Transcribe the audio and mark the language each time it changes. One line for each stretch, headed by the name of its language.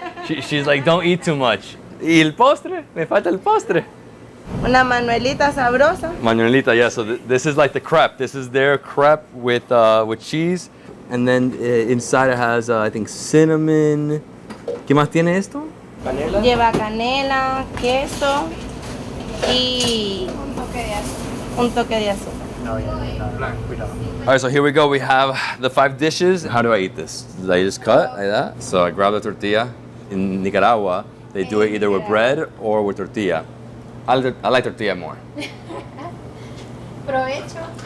English: She's like, don't eat too much.
Spanish: ¿Y el postre? Me falta el postre. Una manuelita sabrosa.
English: Manuelita, yeah. So this is like the crepe. This is their crepe with cheese, and then inside it has I think cinnamon.
Spanish: ¿Qué más tiene esto? Lleva canela, queso y un toque de azúcar.
English: All right, so here we go. We have the 5 dishes. How do I eat this? Do I just cut like that? So I grab the tortilla. In Nicaragua, They do it either with bread or with tortilla. I like tortilla more.
Spanish: Provecho.